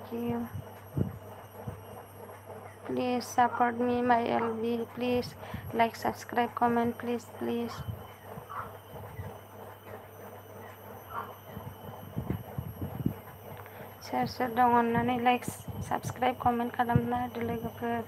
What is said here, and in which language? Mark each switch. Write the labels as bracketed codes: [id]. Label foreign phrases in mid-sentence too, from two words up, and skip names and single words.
[en] Please support me, my LB, please like, subscribe, comment, please. [brx] Soर दं अन्नानै [en] like, subscribe, comment [brx] खालामना होदो लोगोफोर.